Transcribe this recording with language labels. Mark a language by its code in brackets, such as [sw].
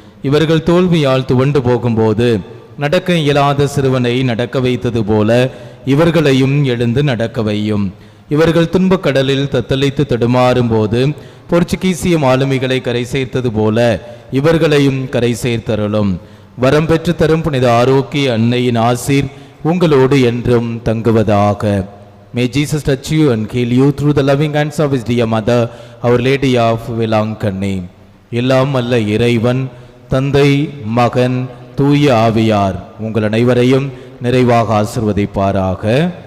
[ta] இவர்கள் தோல்வியால் துவண்டு போகும்போது நடக்க இயலாத சிறுவனை நடக்க வைத்தது போல இவர்களையும் எழுந்து நடக்க வையும். இவர்கள் துன்பக் கடலில் தத்தளித்து தடுமாறும் போது போர்ச்சுகீசிய மாலுமிகளை கரை சேர்த்தது போல இவர்களையும் கரை சேர்த்தருளும். வரம் பெற்று தரும் புனித ஆரோக்கிய அன்னையின் ஆசீர் உங்களோடு என்றும் தங்குவதாக. [en] May Jesus touch you and heal you through the loving hands of his dear mother, Our Lady of Vilankanni. [ta] எல்லாம் அல்ல இறைவன், தந்தை, மகன், தூய ஆவியார் உங்கள் அனைவரையும் நிறைவாக ஆசிர்வதிப்பாராக.